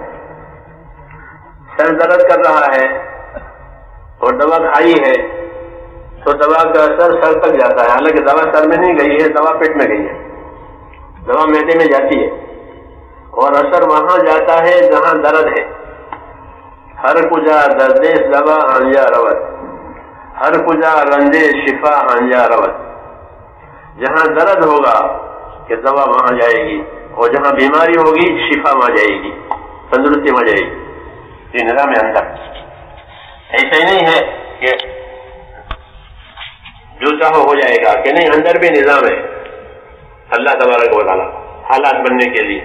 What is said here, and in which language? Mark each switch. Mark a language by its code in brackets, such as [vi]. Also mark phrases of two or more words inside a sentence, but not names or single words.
[ur] سر درد کر رہا ہے اور دوا کھائی ہے تو دوا کا اثر سر تک جاتا ہے، حالانکہ دوا سر میں نہیں گئی ہے، دوا پیٹ میں گئی ہے. دوا معدے میں جاتی ہے اور اثر وہاں جاتا ہے جہاں درد ہے. [fa] ہر کجا دردِ دوا آنجا روت، ہر کجا رنجے شفا آنجا روت. [ur] جہاں درد ہوگا کہ دوا وہاں جائے گی اور جہاں بیماری ہوگی شفا وہاں جائے گی، تندرستی وہاں جائے گی. یہ نظام اندر ایسا ہی نہیں ہے کہ جو چاہو ہو جائے گا، کہ نہیں، اندر بھی نظام ہے اللہ تبارک و تعالیٰ حالات بننے کے لیے.